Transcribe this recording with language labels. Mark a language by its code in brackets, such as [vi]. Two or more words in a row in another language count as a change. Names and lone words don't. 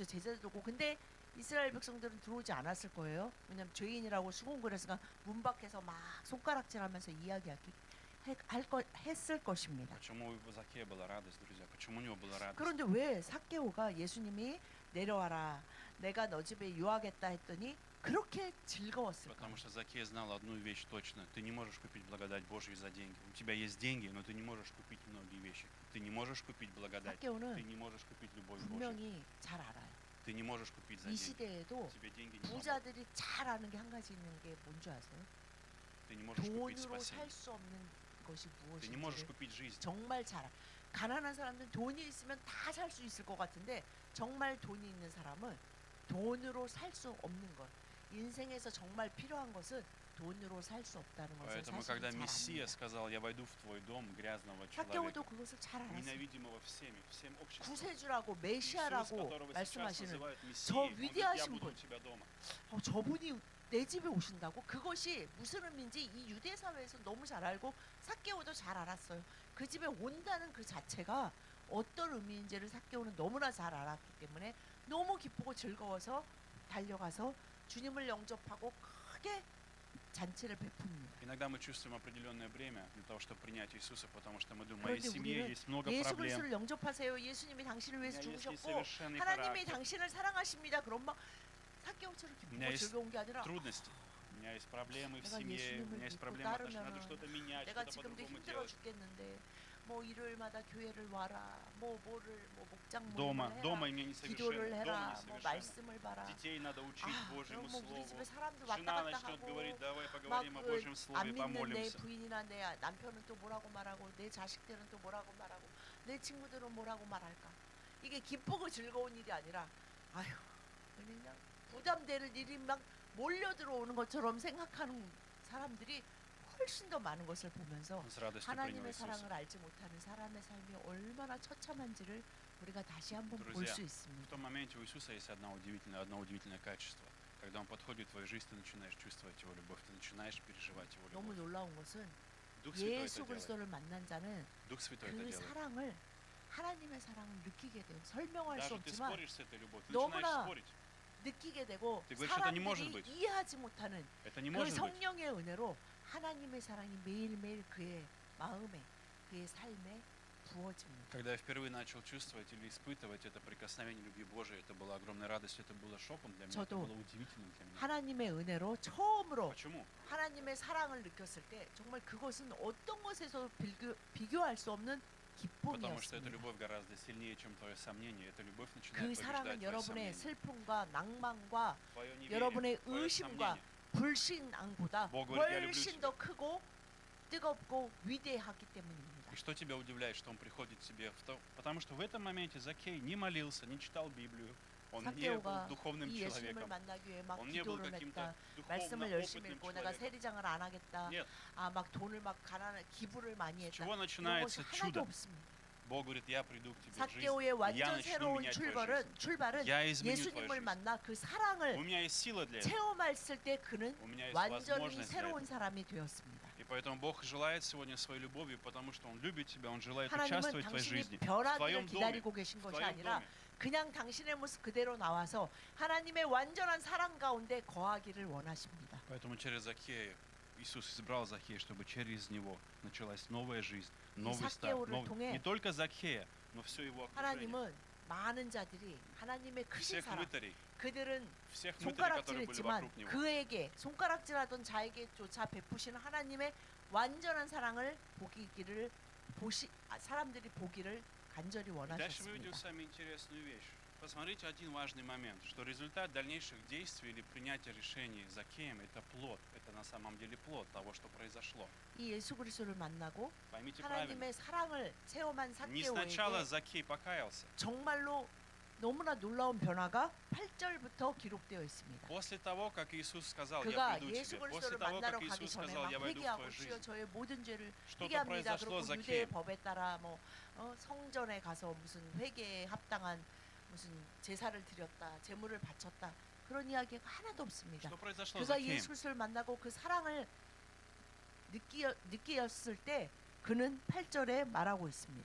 [ko] 제자들도 오고. 근데 이스라엘 백성들은 들어오지 않았을 거예요. 왜냐면 죄인이라고 수군거려서 문 밖에서 막 손가락질하면서 했을 것입니다. [ru] Почему у Закея была радость, друзья? Почему у него была радость? [ko] 그런데 왜 삭개오가 예수님이 내려와라 내가 너 집에 유하겠다 했더니 그렇게 즐거웠을까? [ru] Потому что Закей знал одну вещь точно. Ты не можешь купить благодать Божью за деньги. У тебя есть деньги, но ты не можешь купить многие вещи. Ты не можешь купить благодать. Ты [ko] 삭개오는 [ru] не можешь купить любовь Божью. [ko] 분명히 잘 알아요. [ru] Ты не можешь купить за [ko] 이 [ru] деньги. [ko] 시대에도 [ru] Тебе деньги не помогут. [ko] 부자들이 잘 아는 게 한 가지 있는 게 뭔지 아세요? [ru] Ты не можешь купить [ko] 돈으로 [ru] спасение. [ko] 살 수 없는 것이 [ru] Ты не можешь [ko] 무엇인지 [ru] купить жизнь. [ko] 정말 잘 알아. 가난한 사람들은 돈이 있으면 다 살 수 있을 것 같은데 정말 돈이 있는 사람은 돈으로 살 수 없는 것. 인생에서 정말 필요한 것은 돈으로 살 수 없다는 것을 [ru] Поэтому, [ko] 사실 [ru] когда [ko] 잘 [ru] Мессия [ko] 압니다. [ru] сказал, я войду в твой дом, грязного [ko] 삭개오도 [ru] человека, [ko] 그것을 잘 알았어요. [ru] ненавидимого всеми, всем обществом. [ko] 구세주라고 [ru] Иисус, [ko] 메시아라고 [ru] которого сейчас [ko] 말씀하시는 [ru] называют [ko] 저 [ru] Мессией, он говорит, я [ko] 위대하신 [ru] буду [ko] 분. [ru] у тебя дома. [ko] 저분이 내 집에 오신다고? 그것이 무슨 의미인지 이 유대 사회에서 너무 잘 알고 삭개오도 잘 알았어요. 그 집에 온다는 그 자체가 어떤 의미인지를 삭개오는 너무나 잘 알았기 때문에 너무 기쁘고 즐거워서 달려가서 주님을 영접하고 크게 잔치를 베풉니다. [ru] Иногда мы чувствуем определенное бремя для того, чтобы принять Иисуса, потому что мы думаем, в моей [ko] 그런데 [ru] семье [ko] 우리는 [ru] есть много [ko] 예수 [ru] проблем. [ko] 그리스도를 영접하세요. 예수님이 당신을 [ru] У [ko] 위해서 [ru] меня есть [ko] 죽으셨고 [ru] несовершенный [ko] 하나님이 [ru] характер, [ko] 당신을 사랑하십니다. 그럼 막 삭개오처럼 [ru] У меня [ko] 기쁘고 [ru] есть [ko] 즐거운 게 아니라 [ru] трудности. У меня есть проблемы в [ko] 내가 [ru] семье, у [ko] 예수님을 [ru] меня есть [ko] 믿고 [ru] проблемы в отношениях, надо [ko] 따르면은 [ru] что-то менять, [ko] 내가 [ru] что-то [ko] 지금도 [ru] по-другому [ko] 힘들어 [ru] делать. [ko] 죽겠는데 뭐 일요일마다 교회를 와라 뭐 뭐를 뭐 목장 [ru] Дома, [ko] 모임을 [ru] дома [ko] 해라 [ru] мне [ko] 기도를 [ru] несовершенно, дома [ko] 해라 뭐 [ru] несовершенно. [ko] 말씀을 봐라 [ru] Детей надо учить [ko] 아 [ru] Божьему [ko] 그럼 뭐 우리 [ru] Слову. [ko] 집에 사람들 왔다 [ru] Жена [ko] 갔다 [ru] начнет говорить, [ko] 하고 [ru] давай поговорим о Божьем Слове, [ko] 막 그 안 믿는 내 [ru] помолимся. [ko] 부인이나 내 남편은 또 뭐라고 말하고 내 자식들은 또 뭐라고 말하고 내 친구들은 뭐라고 말할까 이게 기쁘고 즐거운 일이 아니라 아휴 그냥 부담되는 일이 막 몰려 들어오는 것처럼 생각하는 사람들이 훨씬 더 많은 것을 보면서 [ru] Он с радостью принял [ko] 하나님의 [ru] Иисуса. [ko] 사랑을 알지 못하는 사람의 삶이 얼마나 처참한지를 우리가 다시 한번 볼 [ru] Друзья, [ko] 수 [ru] В [ko] 있습니다. [ru] том моменте у Иисуса есть одно удивительное качество. Когда Он подходит в твою жизнь, ты начинаешь чувствовать Его любовь, ты начинаешь переживать Его [ko] 너무 [ru] любовь. [ko] 놀라운 것은 [ru] Дух Святой [ko] 예수 [ru] это делает. [ko] 그리스도를 만난 자는 [ru] Дух Святой это [ko] 그 [ru] делает. [ko] 사랑을 하나님의 사랑을 느끼게 돼요. 설명할 수 [ru] Даже ты [ko] 없지만 [ru] споришь с этой любовью, ты [ko] 너무나 [ru] начинаешь спорить. [ko] 느끼게 되고 [ru] Ты говоришь, это не может [ko] 사람들이 [ru] быть. [ko] 이해하지 못하는 [ru] Это не [ko] 그 [ru] может быть. [ko] 성령의 은혜로 하나님의 사랑이 매일매일 그의 마음에 그의 삶에 부어집니다. [ru] Когда я впервые начал чувствовать или испытывать это прикосновение любви Божией, это была огромная радость, это было шоком для меня, это [ko] 저도 [ru] было удивительным для меня. [ko] 하나님의 은혜로 처음으로 [ru] Почему? [ko] 하나님의 사랑을 느꼈을 때 정말 그것은 어떤 것에서 비교할 수 없는 [ru] Потому что эта [ko] 기쁨이었습니다. [ru] любовь гораздо сильнее, чем твое сомнение. Эта любовь [ko] 그 [ru] начинает побеждать [ko] 사랑은 [ru] твои [ko] 여러분의 [ru] сомнения. [ko] 슬픔과 낭만과 [ru] Твое неверие, [ko] 여러분의 [ru] твое [ko] 의심과 [ru] сомнение. [ko] 불신앙보다 [ru] Бог говорит, «Я люблю [ko] 훨씬 [ru] тебя». [ko] 더 크고 뜨겁고 위대하기 때문입니다. [ru] И что тебя удивляет, что он приходит к тебе? Потому что в этом моменте Закей не молился, не читал Библию, он не был [ko] 삭개오가 [ru] духовным [ko] 이 예수님을 [ru] человеком, [ko] 만나기 위해 막 [ru] он не был [ko] 기도를 [ru] каким-то [ko] 했다. [ru] духовно [ko] 말씀을 열심히 [ru] опытным [ko] 읽고 내가 [ru] человеком. [ko] 세리장을 안 하겠다. [ru] Нет, [ko] 아 막 돈을 막 가난한 기부를 많이 [ru] с [ko] 했다. [ru] чего [ko] 이런 것이 [ru] начинается [ko] 하나도 [ru] чудо? [ko] 없습니다. [ru] Бог говорит, я приду к тебе в жизнь, [ko] 삭개오의 [ru] я [ko] 완전 [ru] начну [ko] 새로운 [ru] менять твою жизнь. [ko] 출발은 [ru] Я изменю твою [ko] 예수님을 [ru] жизнь. [ko] 만나 그 [ru] У [ko] 사랑을 [ru] меня есть сила для этого, [ko] 체험했을 때 그는 [ru] у меня есть [ko] 완전히 [ru] возможность для [ko] 새로운 [ru] этого. [ko] 사람이 되었습니다. [ru] И поэтому Бог желает сегодня своей любовью, потому что Он любит тебя, Он желает [ko] 하나님은 [ru] участвовать в твоей [ko] 당신이 [ru] жизни, в [ko] 변하기를 [ru] твоем доме, [ko] 기다리고 계신 [ru] в [ko] 것이 [ru] твоем [ko] 아니라 [ru] доме. [ko] 그냥 당신의 모습 그대로 나와서 하나님의 완전한 사랑 가운데 거하기를 원하십니다. [ru] Поэтому через Закея Иисус избрал Закея, чтобы через него началась новая жизнь, новый старт. [ko] 삭개오를 통해 [ru] Не только Закея, но все его окружение. [ko] 하나님은 많은 자들이 하나님의 크신 [ru] Всех [ko] 사랑 [ru] мытарей, [ko] 그들은 [ru] всех мытарей, которые были [ko] 손가락질했지만 [ru] вокруг него. [ko] 그에게 손가락질하던 자에게조차 베푸시는 하나님의 완전한 사랑을 사람들이 보기를 간절히 [ru] И дальше мы видим [ko] 원하셨습니다. [ru] с вами интересную вещь. Посмотрите один важный момент, что результат дальнейших действий или принятия решений Закеем – это плод. Это на самом деле плод того, что произошло. [ko] 이 예수 그리스도를 만나고 [ru] Поймите правильно. [ko] 하나님의 사랑을 체험한 [ru] Не сначала [ko] 삭개오에게 [ru] Закей покаялся. [ko] 정말로 너무나 놀라운 변화가 8절부터 기록되어 있습니다. [ru] После того, как Иисус сказал, я [ko] 그가 [ru] приду к [ko] 예수 [ru] тебе, после [ko] 그리스도를 [ru] того, [ko] 만나러 [ru] как [ko] 가기 [ru] Иисус [ko] 전에 [ru] сказал, [ko] 막 [ru] я войду в [ko] 회개하고 [ru] твою [ko] 주여 [ru] жизнь, [ko] 저의 모든 죄를 [ru] что-то [ko] 회개합니다. [ru] произошло [ko] 그리고 [ru] за [ko] 유대의 [ru] Закеем. [ko] 법에 따라 뭐 성전에 가서 무슨 회개에 합당한 무슨 제사를 드렸다, 제물을 바쳤다 그런 이야기가 하나도 없습니다. [ru] Что произошло за [ko] 그가 [ru] Закеем? [ko] 예수 그리스도를 만나고 그 사랑을 느끼었을 때 그는 8절에 말하고 있습니다.